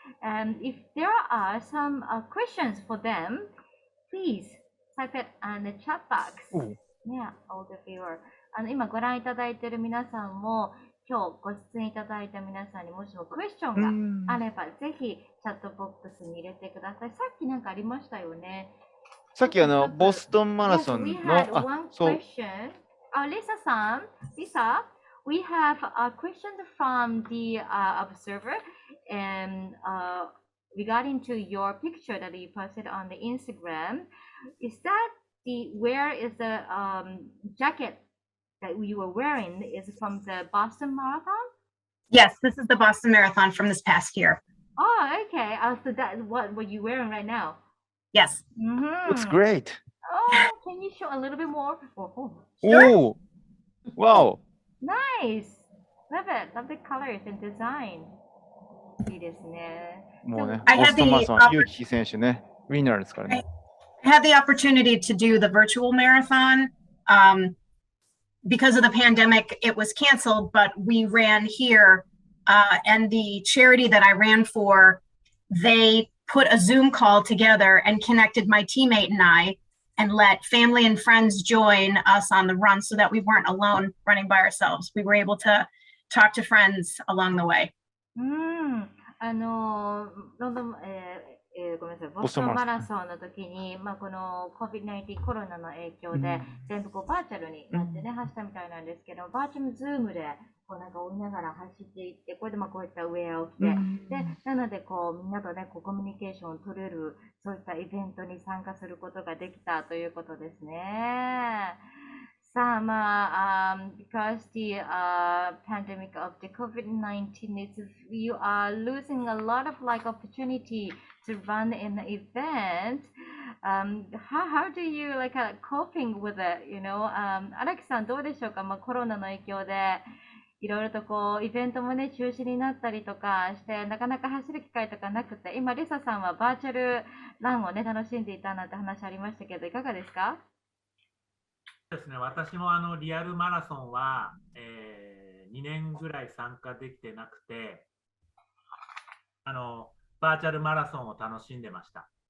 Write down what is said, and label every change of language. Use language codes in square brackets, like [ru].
[en] And if there are some questions for them, please type it in the chat box. Yeah, all the viewer. [ja] 今ご覧いただいている皆さんも、今日ご出演いただいた皆さんにもしもクエスチョンがあれば、ぜひチャットボックスに入れてください。さっきなんかありましたよね。さっきボストンマラソン [en] Yes, we [ja] の [en] had one question. Lisa-san, Lisa, we have a question from the observer and regarding to your picture that you posted on the Instagram. Is that where is the jacket that you were wearing is from the Boston Marathon? Yes, this is the Boston Marathon from this past year. Oh, okay. So that what you wearing right now? Yes. Looks great. Oh, can you show a little bit more? Oh, wow. Nice. Love it. Love the colors and design. [ja] いいですね。もうね、 [en] I [ja] ボ [en] had [ja] ストンマラソン [en] the [ja] ユウキ選手ね、ウィナーですからね。 [en] I had the opportunity to do the virtual marathon. Because of the pandemic, it was canceled, but we ran here. And the charity that I ran for, they put a Zoom call together and connected my teammate and I and let family and friends join us on the run so that we weren't alone running by ourselves. We were able to talk to friends along the way. [ja] ロンドン、ごめんなさい、ボストンマラソンの時に、この COVID-19 コロナの影響で、全部バーチャルになってね、走ったみたいなんですけど、バーチャルズームでなんか追いながら走っていって、これでこういったウェアを着て、で、なのでみんなとね、コミュニケーションを取れる、そういったイベントに参加することができたということですね。 [en] さあ、because the pandemic of the COVID-19 is, you are losing a lot of opportunity to run in the event. How do you coping with it? You know, [ja] 荒木さんどうでしょうか。コロナの影響でいろいろとイベントもね中止になったりとかしてなかなか走る機会とかなくて、今リサさんはバーチャルランをね楽しんでいたなんて話ありましたけど、いかがですか？ですね、私もリアルマラソンは、2年ぐらい参加できてなくて、バーチャルマラソンを楽しんでました。